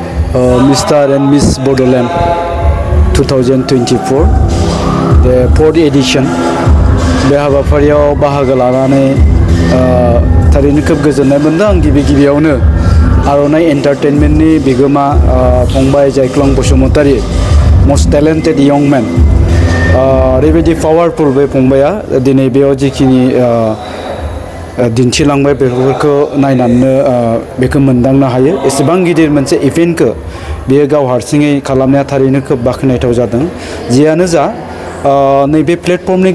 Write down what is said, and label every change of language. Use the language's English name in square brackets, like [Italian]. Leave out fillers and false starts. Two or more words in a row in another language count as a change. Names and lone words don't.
[Bodo] Mr. [English] and Miss Bodoland 2024 the 4th edition [Bodo] बे हाबाफारियाव बाहागो लानानै थारैनो खोब गोजोननाय मोनदों आं गिबियावनो आर'नाइ एन्टारटेनमेन्टनि बिगोमा फंबाय जायख्लं बसुमतारी [English] most talented young man [Bodo] ओरैबायदि पावारफुल बे फंबाया दिनै बेयाव जिखिनि दिन्थिलांबाय बेफोरखौ नायनानै बेखौ मोनदांनो हायो एसेबां गिदिर मोनसे इभेन्टखौ बेयो गाव हारसिङै खालामनाया थारैनो खोब बाख्नायथाव जादों जियानो जा नैबे प्लेटफर्मनि